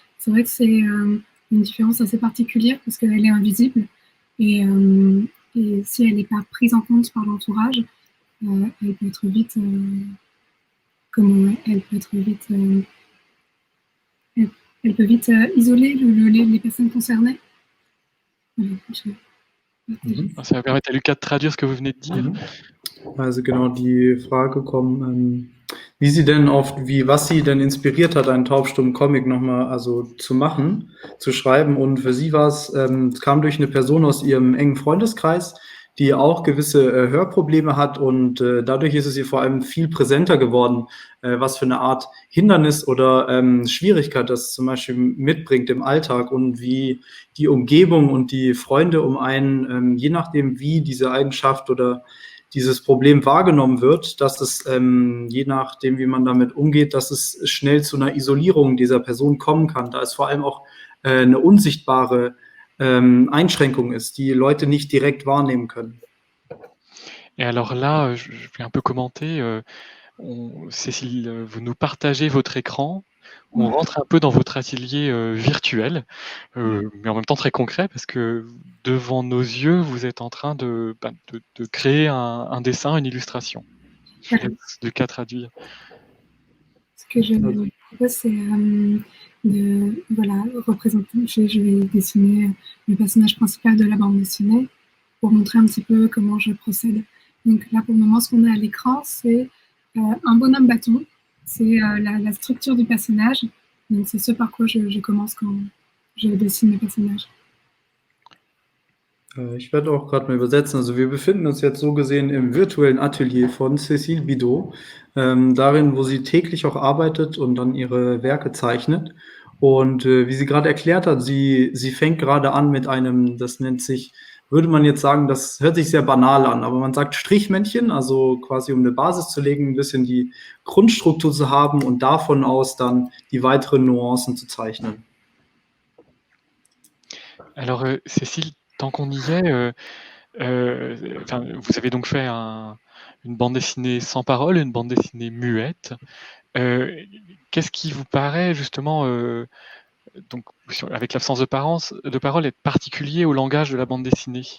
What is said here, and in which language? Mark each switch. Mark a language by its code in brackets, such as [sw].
[fr] C'est vrai que c'est une différence assez particulière parce qu'elle est invisible et si elle n'est pas prise en compte par l'entourage, elle peut être vite comment elle peut être vite, elle peut vite isoler les personnes concernées. Voilà, Ça va permettre à Lucas de traduire ce que vous venez de dire. [de] Also genau, die Frage kommt, wie sie denn was sie denn inspiriert hat, einen taubstummen Comic nochmal zu machen, zu schreiben. Und für sie war es kam durch eine Person aus ihrem engen Freundeskreis, die auch gewisse Hörprobleme hat, und dadurch ist es ihr vor allem viel präsenter geworden, was für eine Art Hindernis oder Schwierigkeit das zum Beispiel mitbringt im Alltag, und wie die Umgebung und die Freunde um einen, je nachdem wie diese Eigenschaft oder dieses Problem wahrgenommen wird, dass es, je nachdem wie man damit umgeht, dass es schnell zu einer Isolierung dieser Person kommen kann. Da es vor allem auch eine unsichtbare Einschränkung ist, die Leute nicht direkt wahrnehmen können. [fr] Et alors là, je vais un peu commenter. Cécile, vous nous partagez votre écran. On rentre un peu dans votre atelier virtuel, mais en même temps très concret, parce que devant nos yeux, vous êtes en train de créer un dessin, une illustration. Je laisse Lucas traduire. Ce que je propose, c'est de représenter. Je vais dessiner le personnage principal de la bande dessinée pour montrer un petit peu comment je procède. Donc là, pour le moment, ce qu'on a à l'écran, c'est un bonhomme bâton. C'est la structure du personnage. Donc c'est ce par quoi je commence quand je dessine le personnage. [de] Ich werde auch gerade mal übersetzen. Also wir befinden uns jetzt so gesehen im virtuellen Atelier von Cécile Bidot, darin, wo sie täglich auch arbeitet und dann ihre Werke zeichnet. Und wie sie gerade erklärt hat, sie fängt gerade an mit einem, das nennt sich, würde man jetzt sagen, das hört sich sehr banal an, aber man sagt Strichmännchen, also quasi um eine Basis zu legen, ein bisschen die Grundstruktur zu haben und davon aus dann die weiteren Nuancen zu zeichnen. [fr] Alors Cécile, tant qu'on y est, vous avez donc fait une bande dessinée sans parole, une bande dessinée muette. Qu'est-ce qui vous paraît justement, donc, avec l'absence de parole, être particulier au langage de la bande dessinée?